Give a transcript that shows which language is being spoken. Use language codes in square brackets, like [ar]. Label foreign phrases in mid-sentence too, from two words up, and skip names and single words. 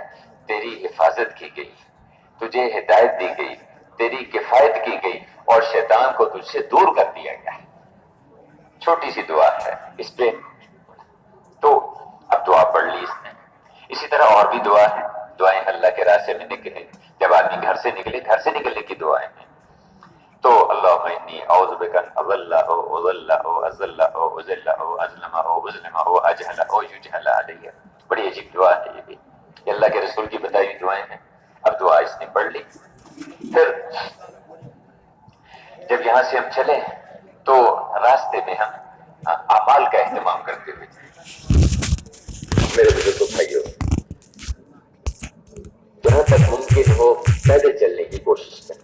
[ur] تیری حفاظت کی گئی، تجھے ہدایت دی گئی، تیری کفایت کی گئی اور شیطان کو تجھ سے دور کر دیا گیا۔ چھوٹی سی دعا ہے اس پہ، تو اب دعا پڑھ لی اس نے۔ اسی طرح اور بھی دعا ہے، دعائیں اللہ کے راستے میں نکلے، جب آدمی گھر سے نکلے، گھر سے نکلنے کی دعائیں ہیں۔ [ar] تو اللہم انی اعوذ بک ان اضل او اضل او ازل او ازل او ازلم او اظلم او اجہل او یجہل علیہ۔ [ur] بڑی عجیب دعا ہے یہ بھی، یہ اللہ کے رسول کی بتائی ہوئی دعائیں ہیں۔ اب دعا اس نے پڑھ لی، پھر جب یہاں سے ہم چلے تو راستے میں ہم اعمال کا اہتمام کرتے ہوئے میرے بزرگوں بھائیوں، جہاں تک ممکن ہو پیدل چلنے کی کوشش کریں۔